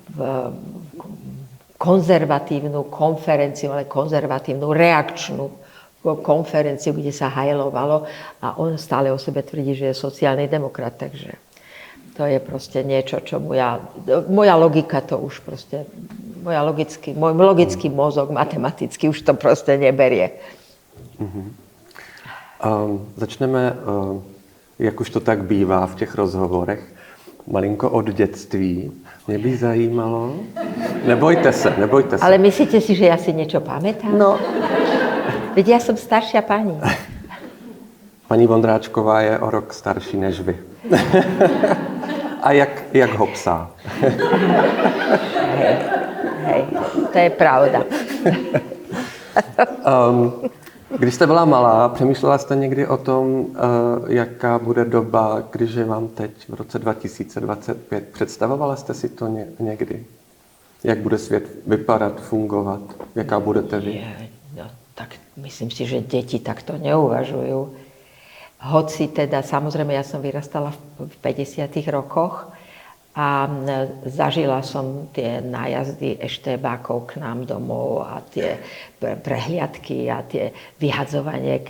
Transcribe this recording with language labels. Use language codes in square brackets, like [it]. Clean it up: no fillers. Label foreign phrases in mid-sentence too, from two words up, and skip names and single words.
[sk] konzervatívnu konferenciu, ale konzervatívnu reakčnú konferenciu, kde sa hajlovalo a on stále o sebe tvrdí, že je sociálny demokrat, takže to je proste niečo, čo moja logika to už proste, môj logický mozog, matematicky už to proste neberie. [cs] Začneme, jak už to tak bývá v těch rozhovorech, malinko od dětství. Mě by zajímalo... Nebojte se. [sk] Ale myslíte si, že ja si niečo pamätám? No. Veď ja som staršia pani. [cs] Paní Vondráčková je o rok starší než vy. A jak ho psá? [sk] Hej, to je pravda. [cs] Když jste byla malá, přemýšlela jste někdy o tom, jaká bude doba, když je vám teď v roce 2025? Představovala jste si to někdy? Jak bude svět vypadat, fungovat? Jaká budete vy? [sk] No, tak myslím si, že deti takto neuvažujú. Hoci teda, samozrejme, ja som vyrastala v 50. rokoch a zažila som tie nájazdy eštébákov k nám domov a tie prehliadky a tie vyhadzovanie.